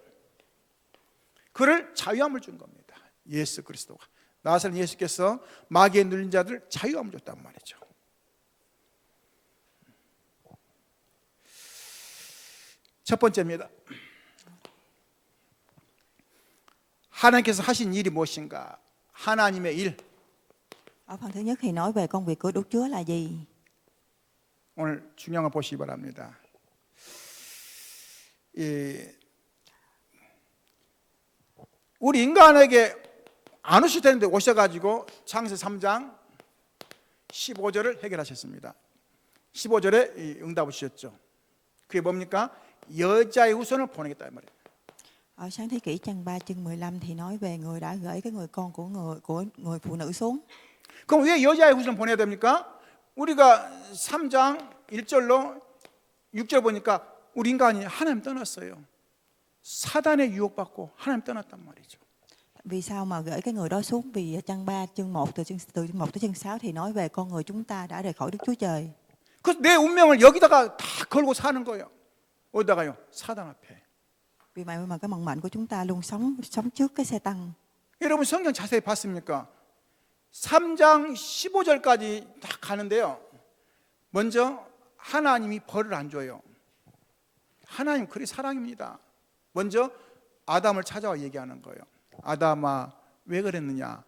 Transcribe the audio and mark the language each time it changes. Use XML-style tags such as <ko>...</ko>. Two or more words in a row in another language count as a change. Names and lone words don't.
<ko>그를 자유함을 준 겁니다. 예수 그리스도가 나사렛 예수께서 마귀에 눌린 자들 자유함을 줬단 말이죠. 첫 번째입니다. 하나님께서 하신 일이 무엇인가? 하나님의 일.</ko> <vi>Ở phần thứ nhất thì nói về công việc của Đức Chúa là gì.</vi> <ko>오늘 중요한 걸 보시기 바랍니다. 우리 인간에게 안 오실 텐데 오셔가지고 창세 3장 15절을 해결하셨습니다. 15절에 응답을 주셨죠. 그게 뭡니까? 여자의 후손을 보내겠다 이 말이에요.</ko> <vi>Ở sáng thế kỷ trang 3 chương 15 thì nói về người đã gửi cái người con của người phụ nữ xuống.</vi> <ko>그럼 왜 여자의 후손을 보내야 됩니까? 우리가 3장 1절로 6절 보니까 우리 인간이 하나님 떠났어요. 사단의 유혹받고 하나님 떠났단 말이죠.</ko> <vi>Vì sao mà gửi cái người đó xuống? Vì trang 3 chương 1 từ chương 1 tới chương 6 thì nói về con người chúng ta đã rời khỏi Đức Chúa Trời.</vi> <ko>그래서 내 운명을 여기다가 다 걸고 사는 거예요. 어디다가요? 사단 앞에.</ko> <vi>Vì vậy mà cái vận mệnh của chúng ta luôn sống trước cái xe tăng.</vi> <ko>여러분 성경 자세히 봤습니까? 3장 15절까지 딱 가는데요. 먼저 하나님이 벌을 안 줘요. 하나님 그리 사랑입니다. 먼저 아담을 찾아와 얘기하는 거예요. 아담아, 왜 그랬느냐?</ko>